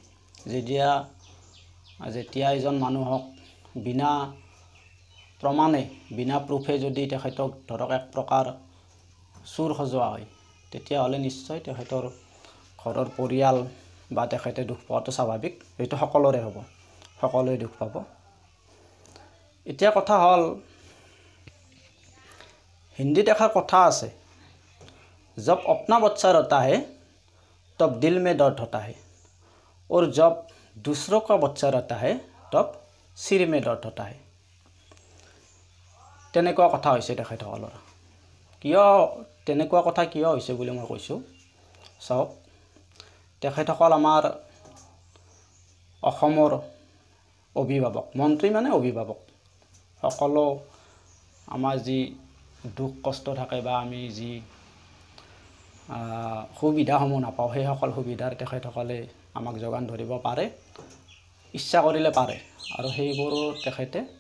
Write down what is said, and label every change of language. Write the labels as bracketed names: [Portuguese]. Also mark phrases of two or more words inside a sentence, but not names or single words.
[Assamese] যেতিয়া এজন মানুহক বিনা প্ৰমাণে বিনা প্ৰুফে যদি তেখেতক ধৰক এক প্ৰকাৰ চুৰ সজোৱা হয় তেতিয়া হলে নিশ্চয় তেখেতৰ ঘৰৰ পৰিয়াল বা তেখেতে দুখ পোৱাটো স্বাভাৱিক এইটো সকলোৰে হ'ব সকলোৱে দুখ পাব এতিয়া কথা হল হিন্দীত এষাৰ কথা আছে [Hindi] जब अपना बच्चा रोता है तब दिल में दर्द होता है और जब दूसरों का बच्चा रोता है तब सिर में दर्द होता है [Assamese] তেনেকুৱা কথা হৈছে তেখেতসকলৰ কিয় তেনেকুৱা কথা কিয় হৈছে বুলি মই কৈছো চাওক তেখেতসকল আমাৰ অসমৰ অভিভাৱক মন্ত্ৰী মানে অভিভাৱক সকলো আমাৰ যি দুখ কষ্ট থাকে বা আমি যি সুবিধাসমূহ নাপাওঁ সেই সকল সুবিধাৰ তেখেতসকলে আমাক যোগান ধৰিব পাৰে ইচ্ছা কৰিলে পাৰে আৰু সেইবোৰ তেখেতে